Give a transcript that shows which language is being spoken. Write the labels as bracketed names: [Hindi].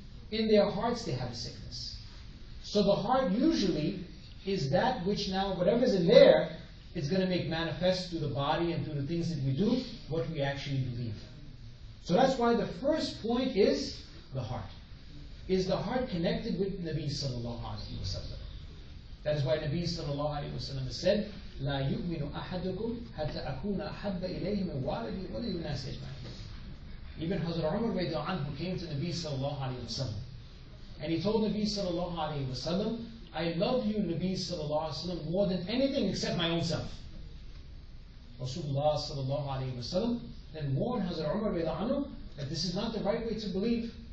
[English] In their hearts they have a sickness. So the heart usually is that which now, whatever's in there, it's going to make manifest through the body and through the things that we do, what we actually believe. So that's why the first point is the heart. Is the heart connected with Nabi sallallahu alayhi wa sallam? That is why Nabi sallallahu alayhi wa sallam said, [Arabic] لا يؤمن أحدكم حتى أكون أحب إليه من والدي وللناس أجمعين. [English] Even Hazrat Umar radiallahu anhu came to Nabi sallallahu alayhi wa sallam, and he told Nabi sallallahu alayhi wa sallam, I love you, Nabi sallallahu alayhi wa sallam, more than anything except my own self. Rasulullah sallallahu alayhi wa sallam then warned Hazrat Umar radiallahu anhu that this is not the right way to believe.